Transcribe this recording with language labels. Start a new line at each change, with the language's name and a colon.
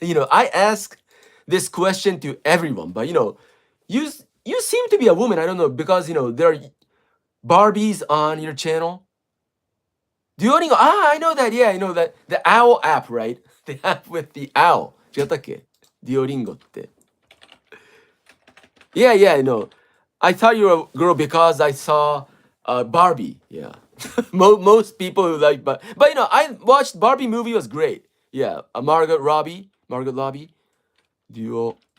English: I ask this question to everyone, but you you seem to be a woman. I don't know because there are Barbies on your channel. Duolingo. I know that. Yeah, I know that the owl app, right? The app with the owl.
Japanese: 違ったっけ Duolingo って。
English: Yeah, yeah, I know. I thought you were a girl because I saw Barbie. Yeah. Most people who like, but I watched Barbie movie was great. Yeah, Margot Robbie. Duolingo.